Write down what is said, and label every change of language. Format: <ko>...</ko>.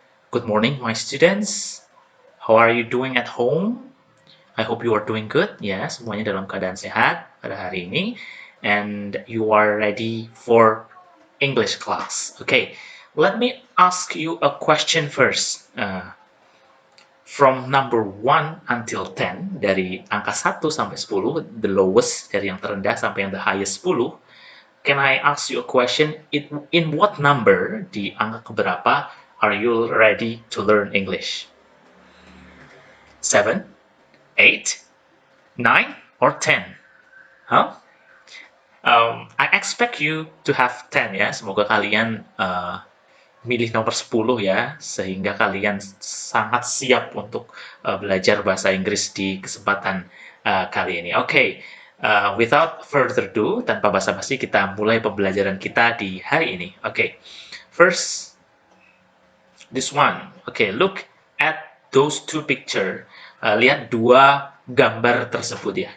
<en>Good morning, my students. How are you doing at home? I hope you are doing good.</en> <id>Ya, semuanya dalam keadaan sehat pada hari ini.</id> <en>And you are ready for English class. Okay, let me ask you a question first. From number 1 until 10,</en> <id>dari angka 1 sampai 10,</id> <en>the lowest</en> <id>dari yang terendah sampai yang</id> <en>the highest 10, can I ask you a question? In what number,</en> <id>di angka keberapa,</id> <en>are you ready to learn English? 7, 8, 9, or 10? Huh? I expect you to have 10 ya.</en> <id>Semoga kalian milih nomor 10 ya, sehingga kalian sangat siap untuk belajar bahasa Inggris di kesempatan kali ini. Oke,</id> <en>without further ado,</en> <id>tanpa basa-basi kita mulai pembelajaran kita di hari ini.</id> <en>Oke, first, this one. Oke, look at those two picture.</en> <id>Lihat dua gambar tersebut ya.</id>